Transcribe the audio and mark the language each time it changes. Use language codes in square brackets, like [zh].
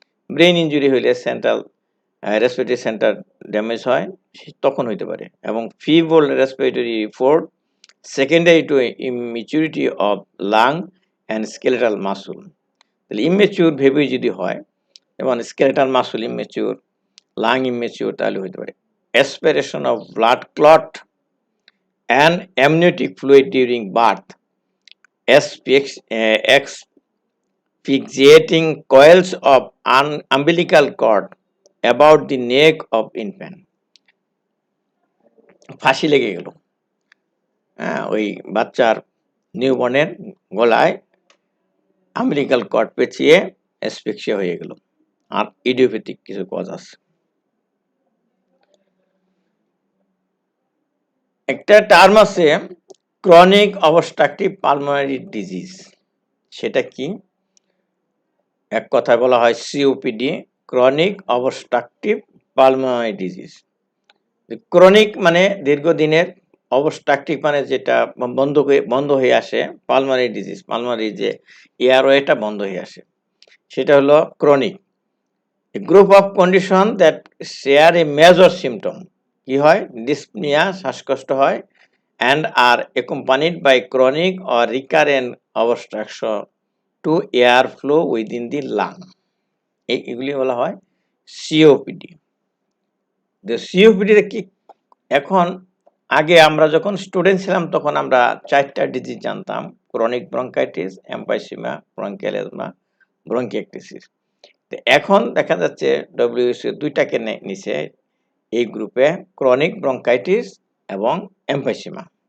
[bn] Brain injury হইলে central respiratory centre damage হয়, তখন হইতে পারে। এবং [en] Feeble respiratory force, secondary to immaturity of lung and skeletal muscle. [bn] তাহলে ইমেচিউর ভেবে যদি হয়, যেমন স্কেলেটাল মাসুল ইমেচিউর, লাং ইমেচিউর, তাহলে হইতে পারে। [en] Aspiration of blood clot and amniotic fluid during birth, asphyxiating coils of umbilical cord about the neck of infant। [bn] ফাঁসি লেগে গেল, ওই বাচ্চার নিউবর্নের গলায় আম্বিলিকাল কর্ড পেঁচিয়ে অ্যাসফিক্সিয়া হয়ে গেল। আর ইডিওপ্যাথিক কিছু কজ আছে। একটা টার্ম আছে ক্রনিক অবস্ট্রাকটিভ পালমোনারি ডিজিজ। সেটা কি? এক কথায় বলা হয় COPD, chronic obstructive pulmonary disease. Chronic মানে দীর্ঘদিনের, অবস্ট্রাকটিভ মানে যেটা বন্ধ হয়ে আসে, পালমোনারি ডিজিজ পালমোনারি যে এয়ারওয়েটা বন্ধ হয়ে আসে, সেটা হলো chronic. [en] group of condition that share a major symptom, [bn] কি হয়, [en] dyspnoea [bn] শ্বাসকষ্ট হয়, [en] and are accompanied by chronic or recurrent obstruction to air flow within the lung. [bn] এগুলি বলা হয় সিওপিডি। সিওপিডি কি, এখন আগে আমরা যখন স্টুডেন্ট ছিলাম তখন আমরা 4টা ডিজিজ জানতাম: chronic bronchitis, emphysema, bronchial asthma, ব্রঙ্কিয়েক্টেসিস। এখন দেখা যাচ্ছে ডব্লিউএইচও 2টাকে নিচে এই গ্রুপে, ক্রনিক ব্রঙ্কাইটিস এবং এমফাইসিমা।